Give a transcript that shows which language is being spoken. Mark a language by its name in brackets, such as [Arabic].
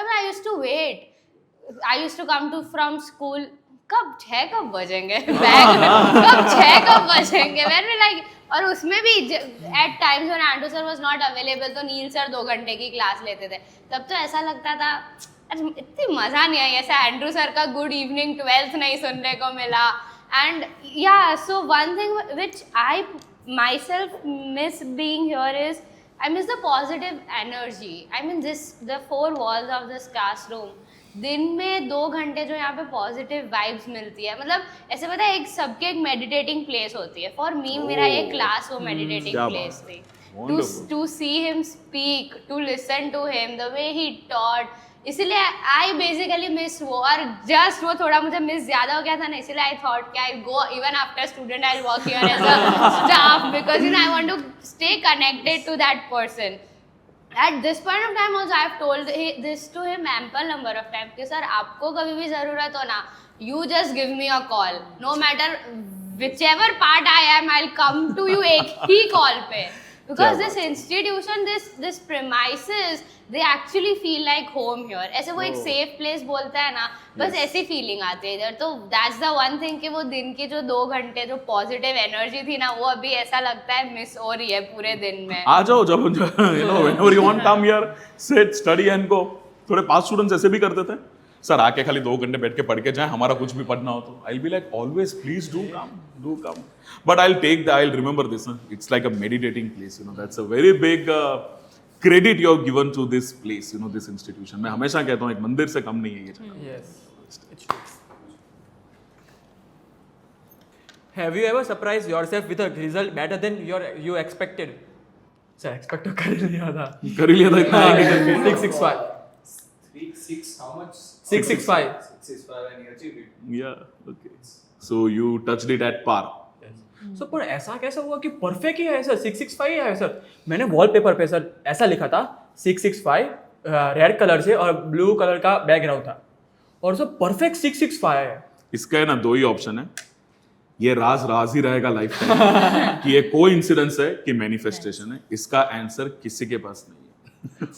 [English] I used to wait, I used to come to from school, [Hindi] कब 6 बजेंगे bag, कब 6 बजेंगे, मैंने like, और उसमें भी [English] at times when Andrew sir was not available [Hindi] तो नील सर 2 घंटे की क्लास लेते थे, तब तो ऐसा लगता था इतनी मज़ा नहीं आई, ऐसा एंड्रू सर का गुड इवनिंग 12th नहीं सुनने को मिला। [English] And yeah so one thing which I myself miss being here is I miss the positive energy. I mean the 4 walls of this classroom. [Hindi] दिन में 2 घंटे जो यहाँ पे पॉजिटिव वाइब्स मिलती है, मतलब ऐसे पता है एक सबके एक मेडिटेटिंग प्लेस होती है। [English] for me [Hindi] मेरा एक क्लास वो मेडिटेटिंग प्लेस थी। [English] to see him speak, to listen to him, the way he taught, इसीलिए I basically miss वो, [Hindi] और जस्ट वो थोड़ा मुझे मिस ज़्यादा हो गया था ना, [English] इसीलिए I thought कि I go even after student I work here as a staff, because I want to stay connected to that person. At this point of time also I have told this to him ample number of times [Hindi] कि sir आपको कभी भी ज़रूरत हो ना, [English] you just give me a call, no matter whichever part I am, I'll come to you [Hindi] एक ही call पे, [English] because this institution, this premises, they actually feel like home here. [Hindi] ऐसे वो एक safe place बोलता है ना, बस ऐसी फीलिंग आती है इधर। तो [English] that's the one thing [Hindi] कि वो दिन की जो 2 घंटे जो पॉजिटिव एनर्जी थी ना, वो अभी ऐसा लगता है मिस हो रही है पूरे दिन में। आ जाओ जब [English] whenever you want come here, sit, study and go। [Hindi] थोड़े पास स्टूडेंट्स ऐसे भी करते थे, सर आके खाली 2 घंटे बैठ के पढ़ के जाए, हमारा कुछ भी पढ़ना हो तो। [English] I'll be like always please do come, but I'll remember this, it's like a meditating place, you know, that's a very big credit you have given to this place, you know, this institution। [Hindi] मैं हमेशा कहता हूँ एक मंदिर से कम नहीं है ये जगह। [English] Yes, it's true. Have you ever surprised yourself with a result better than you expected? [Hindi] Sir, expect तो कर लिया था इतना आगे करके 665 [English] 6 how much? 665 665 and you achieved it. yeah, okay, so you touched it at par। [Hindi] सो पर ऐसा कैसा हुआ कि परफेक्ट ही है सर? 665 ही है सर। मैंने वॉलपेपर पे सर ऐसा लिखा था 665 रेड कलर से और ब्लू कलर का बैकग्राउंड था, और सर परफेक्ट 665 है। इसका है ना 2 ही ऑप्शन है, ये राज ही रहेगा लाइफ टाइम कि ये कोइंसिडेंस है कि मैनिफेस्टेशन है। इसका आंसर किसी के पास नहीं है।